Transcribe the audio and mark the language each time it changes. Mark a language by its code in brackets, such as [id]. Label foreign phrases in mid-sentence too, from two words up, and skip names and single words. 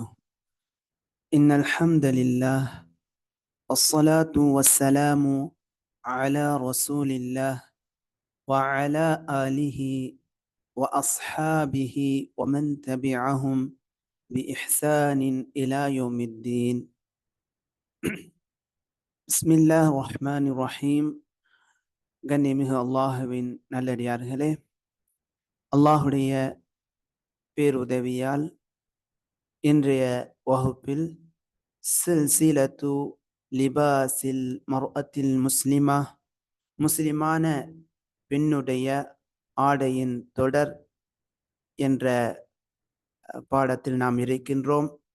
[ar] إن الحمد لله والصلاة والسلام على رسول الله وعلى آله وأصحابه ومن تبعهم بإحسان إلى يوم الدين. بسم الله الرحمن الرحيم. [ta] கண்ணியமிகு அல்லாஹுவின் நல்லடியார்களே, அல்லாஹுடைய பேருதவியால் இன்றைய வகுப்பில் [ar] سلسلة لباس المرأة المسلمة, [ta] முஸ்லிமான பெண்ணுடைய ஆடையின் தொடர் என்ற பாடத்தில் நாம் இருக்கின்றோம்.